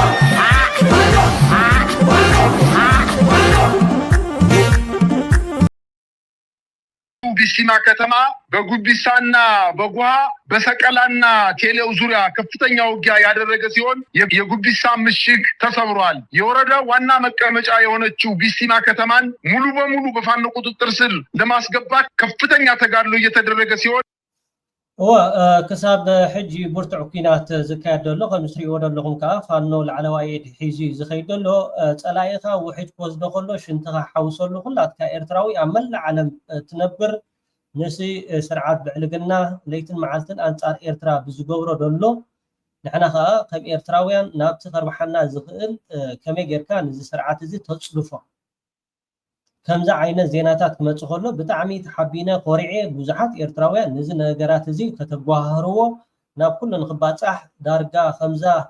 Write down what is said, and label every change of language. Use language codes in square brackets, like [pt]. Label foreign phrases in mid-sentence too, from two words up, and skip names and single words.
[am] ቢስቲማ ከተማ በጉቢሳና በጓሃ በሰቀላና ቴሌው ዙሪያ ከፍተኛ ውጊያ ያደረገ ሲሆን የጉቢሳ ምሽግ ተሰብሯል። የወረዳው ዋና መቀመጫ የሆነችው ቢስቲማ ከተማን ሙሉ በሙሉ በፋኖ ቁጥጥር ስር ለማስገባት ከፍተኛ ተጋድሎ እየተደረገ ሲሆን [ti] ክሳብ ሕጂ ብርቱዕ ኩናት ዝካየድ ዘሎ ከም እትሪእዎ ዘለኹም ከዓ ፋኖ ላዕለዋይ ኢድ ሒዙ ዝኸይድ ዘሎ ፀላኢኻ ውሒድ ክወስዶ ከሎ ሽንትኻ ሓውሰሉ ኩላትካ ኤርትራዊ ኣብ መላእ ዓለም ትነብር ነሲ ስርዓት ብዕልግና ለይትን መዓልትን ኣንጻር ኤርትራ ብዝገብሮ ዘሎ ንሕና ከዓ ከም ኤርትራውያን ናብቲ ከርባሓና ዝኽእል ከመይ ጌርካ ነዚ ስርዓት እዚ ተፅልፎ ከምዛ ዓይነት ዜናታት ክመፅእ ከሎ ብጣዕሚ ተሓቢነ ኮሪዐ ብዙሓት ኤርትራውያን ነዚ ነገራት እዚ ከተጓሃርዎ ናብ ኩሉ ንክባፃሕ ዳርጋ ከምዛ